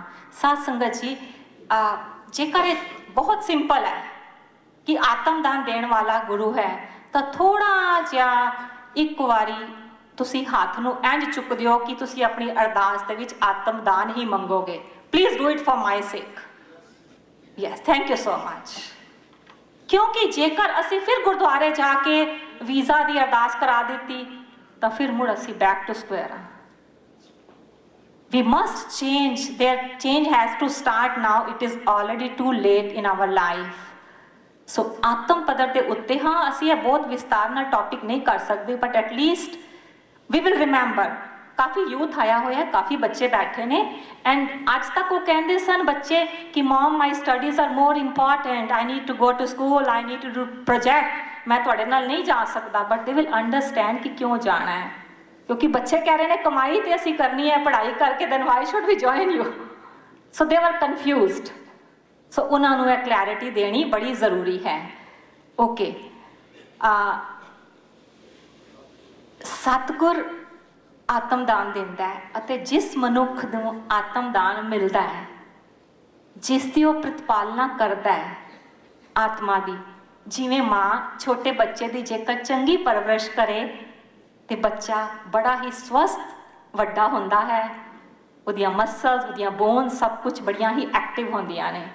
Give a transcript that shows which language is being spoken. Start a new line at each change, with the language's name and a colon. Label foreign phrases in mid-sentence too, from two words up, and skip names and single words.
Punjabi: ਸਾਧ ਸੰਗਤ ਜੀ, ਜੇਕਰ ਇਹ ਬਹੁਤ ਸਿੰਪਲ ਹੈ ਕਿ ਆਤਮ ਦਾਨ ਦੇਣ ਵਾਲਾ ਗੁਰੂ ਹੈ, ਤਾਂ ਥੋੜਾ ਜਿਹਾ ਇੱਕ ਵਾਰੀ ਤੁਸੀਂ ਹੱਥ ਨੂੰ ਇੰਝ ਚੁੱਕ ਦਿਓ ਕਿ ਤੁਸੀਂ ਆਪਣੀ ਅਰਦਾਸ ਦੇ ਵਿੱਚ ਆਤਮ ਦਾਨ ਹੀ ਮੰਗੋਗੇ।
English: Please do it for my sake. Yes, thank you so much.
Punjabi: ਕਿਉਂਕਿ ਜੇਕਰ ਅਸੀਂ ਫਿਰ ਗੁਰਦੁਆਰੇ ਜਾ ਕੇ ਵੀਜ਼ਾ ਦੀ ਅਰਦਾਸ ਕਰਾ ਦਿੱਤੀ ਤਾਂ ਫਿਰ ਮੁੜ ਅਸੀਂ
English: back to square
Punjabi: ਆ।
English: We must change. Their change has to start now. It is already too late in our life.
Punjabi: So ਆਤਮ ਪੱਧਰ ਦੇ ਉੱਤੇ ਹਾਂ ਅਸੀਂ ਇਹ ਬਹੁਤ ਵਿਸਤਾਰ ਨਾਲ ਟੌਪਿਕ ਨਹੀਂ ਕਰ ਸਕਦੇ,
English: But at least we will remember.
Punjabi: ਕਾਫੀ ਯੂਥ ਆਇਆ ਹੋਇਆ, ਕਾਫੀ ਬੱਚੇ ਬੈਠੇ ਨੇ, ਐਂਡ ਅੱਜ ਤੱਕ ਉਹ ਕਹਿੰਦੇ ਸਨ ਬੱਚੇ ਕਿ
English: Mom my studies are more important, I need to go to school, I need to do project,
Punjabi: ਮੈਂ ਤੁਹਾਡੇ ਨਾਲ ਨਹੀਂ ਜਾ ਸਕਦਾ,
English: but they will understand
Punjabi: ਕਿ ਕਿਉਂ ਜਾਣਾ ਹੈ। ਕਿਉਂਕਿ ਬੱਚੇ ਕਹਿ ਰਹੇ ਨੇ ਕਮਾਈ ਤੇ ਅਸੀਂ ਕਰਨੀ ਹੈ ਪੜ੍ਹਾਈ ਕਰਕੇ,
English: then why should we join you? So they were confused.
Punjabi: So ਉਹਨਾਂ ਨੂੰ ਇਹ ਕਲੈਰਿਟੀ ਦੇਣੀ ਬੜੀ ਜ਼ਰੂਰੀ ਹੈ। ਓਕੇ, ਸਤਿਗੁਰ ਆਤਮਦਾਨ ਦਿੰਦਾ ਹੈ, ਅਤੇ ਜਿਸ ਮਨੁੱਖ ਨੂੰ ਆਤਮਦਾਨ ਮਿਲਦਾ ਹੈ, ਜਿਸ ਦੀ ਉਹ ਪ੍ਰਤਪਾਲਨਾ ਕਰਦਾ ਹੈ ਆਤਮਾ ਦੀ, ਜਿਵੇਂ ਮਾਂ ਛੋਟੇ ਬੱਚੇ ਦੀ ਜੇਕਰ ਚੰਗੀ ਪਰਵਰਿਸ਼ ਕਰੇ ਤੇ ਬੱਚਾ ਬੜਾ ਹੀ ਸਵਸਥ ਵੱਡਾ ਹੁੰਦਾ ਹੈ, ਉਹਦੀਆਂ ਮਸਲਸ, ਉਹਦੀਆਂ ਬੋਨਸ ਸਭ ਕੁਝ ਬੜੀਆਂ ਹੀ ਐਕਟਿਵ ਹੁੰਦੀਆਂ ਨੇ।